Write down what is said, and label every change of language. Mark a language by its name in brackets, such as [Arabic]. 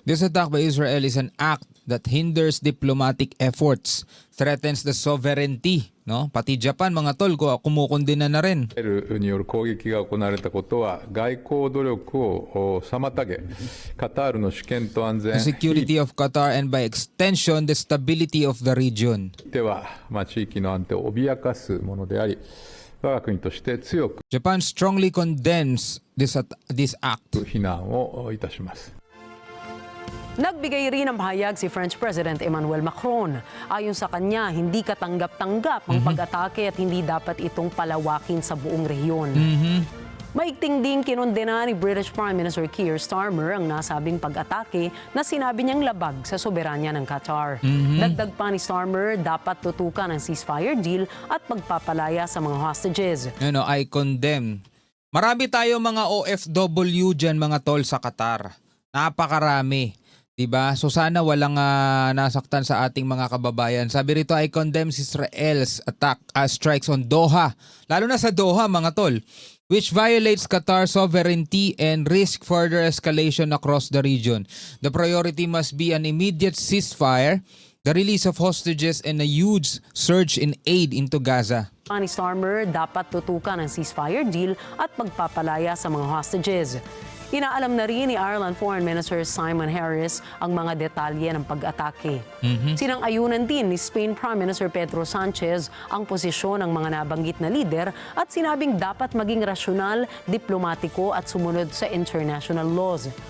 [English] This attack by Israel is an act that hinders diplomatic efforts, threatens the sovereignty, no? [Filipino] Pati Japan, mga tol, kumukundina na rin. [Japanese] ルによる攻撃が行われたことは外交努力を妨げ、カタールの主権と安全 [English] The security of Qatar and by extension, the stability of the region. [Japanese] では、地域の安定を脅かすものであり、我が国として強く [English] Japan strongly condemns this act. [Japanese] 非難をいたします。 [Filipino] Nagbigay rin ng pahayag si French President Emmanuel Macron. Ayon sa kanya, hindi katanggap-tanggap ang pag-atake at hindi dapat itong palawakin sa buong rehiyon. Maigting din kinondena ni British Prime Minister Keir Starmer ang nasabing pag-atake na sinabi niyang labag sa soberanya ng Qatar. Dagdag pa ni Starmer, dapat tutukan ang ceasefire deal at pagpapalaya sa mga hostages. [English] I condemn. [Filipino] Marami tayo mga OFW dyan mga tol sa Qatar. Napakarami. Diba? So sana walang nasaktan sa ating mga kababayan. Sabi rito, [English] I condemn Israel's strikes on Doha. [Filipino] Lalo na sa Doha mga tol, [English] which violates Qatar's sovereignty and risk further escalation across the region. The priority must be an immediate ceasefire, the release of hostages, and a huge surge in aid into Gaza. [Filipino] Ni Starmer, dapat tutukan ang ceasefire deal at pagpapalaya sa mga hostages. Inaalam na rin ni Ireland Foreign Minister Simon Harris ang mga detalye ng pag-atake. Sinang-ayunan din ni Spain Prime Minister Pedro Sanchez ang posisyon ng mga nabanggit na lider at sinabing dapat maging rasyonal, diplomatiko at sumunod sa international laws.